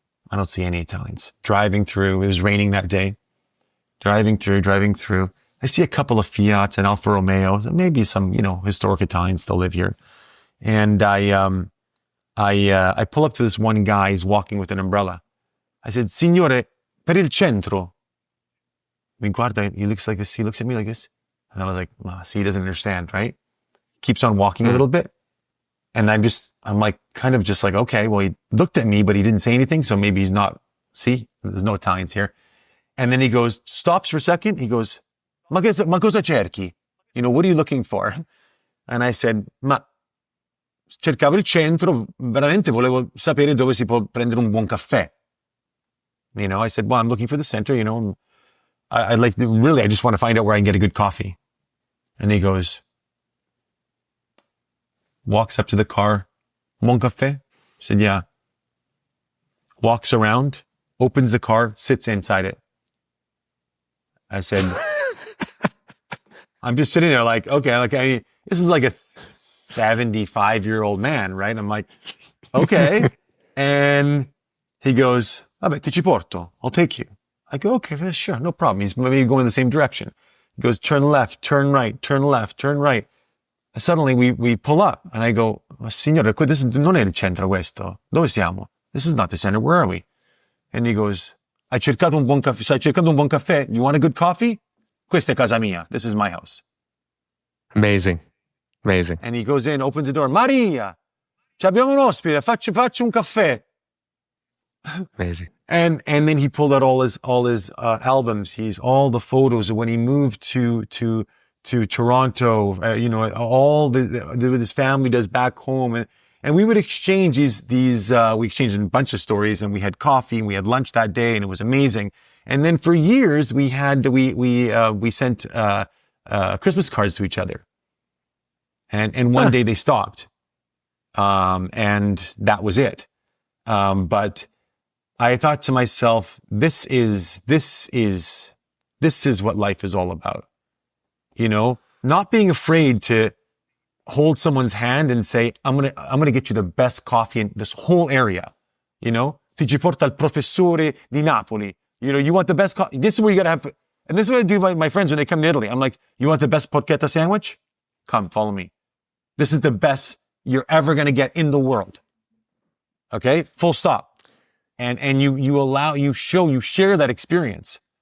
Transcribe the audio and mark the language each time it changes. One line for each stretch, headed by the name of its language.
English: I don't see any Italians. Driving through. It was raining that day. Driving through. I see a couple of Fiats and Alfa Romeos, and maybe some, historic Italians still live here. And I pull up to this one guy. He's walking with an umbrella. I said,
Italian: Signore, per il centro. Mi guarda,
English: he looks like this. He looks at me like this. And I was like, see, he doesn't understand, right? Keeps on walking a little bit. And I'm like, kind of just like, okay, well, he looked at me, but he didn't say anything. So maybe he's not, see, there's no Italians here. And then he goes, stops for a second. He goes,
Italian: ma cosa cerchi?
English: What are you looking for?
Italian: And I said, cercavo il centro, veramente volevo sapere dove si può prendere un buon caffè.
English: I said, well, I'm looking for the center, I just want to find out where I can get a good coffee. And he goes, walks up to the car,
Italian: buon caffè?
English: I said, yeah. Walks around, opens the car, sits inside it. I said, I'm just sitting there like, okay, this is like a 75-year-old man, right? I'm like, okay. And he goes,
Italian: vabbè, ti ci porto.
English: I'll take you. I go, okay, sure, no problem. He's maybe going the same direction. He goes, turn left, turn right, turn left, turn right. And suddenly we pull up and I go, signore, this
Italian: non è il centro questo. Dove siamo?
English: This is not the center. Where are we?
Italian: And he goes, stai cercando un buon caffè?
English: You want a good coffee?
Italian: Questa è casa mia.
English: This is my house. Amazing. And he goes in, opens the door.
Italian: Maria, abbiamo un ospite. Faccio un caffè.
English: Amazing. And then he pulled out all his albums. All the photos of when he moved to Toronto. All what his family does back home, and we would exchange these. We exchanged a bunch of stories, and we had coffee and we had lunch that day, and it was amazing. And then for years we sent Christmas cards to each other, and one day they stopped, and that was it. But I thought to myself, this is what life is all about. Not being afraid to hold someone's hand and say, I'm going to get you the best coffee in this whole area.
Italian: Ti ci porta il professore di Napoli.
English: You want the best coffee. This is where you got to have, and this is what I do with my friends when they come to Italy. I'm like, you want the best porchetta sandwich? Come, follow me. This is the best you're ever going to get in the world. Okay? Full stop. And you share that experience.